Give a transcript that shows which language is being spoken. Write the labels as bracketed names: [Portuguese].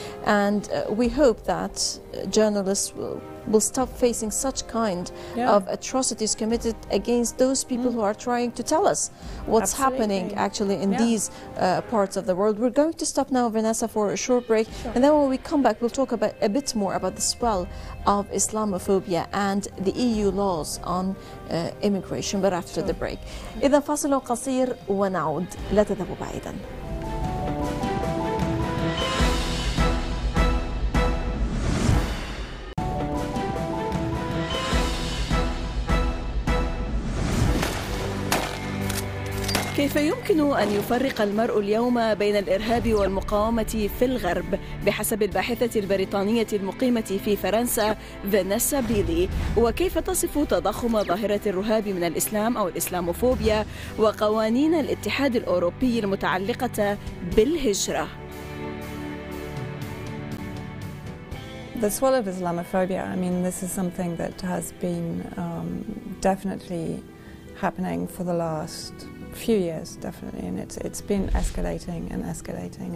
[English] And we hope that journalists will stop facing such kind of atrocities committed against those people who are trying to tell us what's happening actually in these parts of the world. We're going to stop now, Vanessa, for a short break, and then when we come back we'll talk about a bit more about the swell of Islamophobia and the EU laws on immigration, but after the break. [Arabic] إذا فاصل قصير ونعود، لا تذهبوا بعيدا. كيف يمكن أن يفرق المرء اليوم بين الإرهاب والمقاومة في الغرب؟ بحسب الباحثة البريطانية المقيمة في فرنسا فينيسا بيلي. وكيف تصف تضخم ظاهرة الرهاب من الإسلام أو الإسلاموفوبيا وقوانين الاتحاد الأوروبي المتعلقة بالهجرة؟ [English] The swell of Islamophobia, I mean, this is something that has been definitely happening for the last few years, definitely, and it's been escalating and escalating.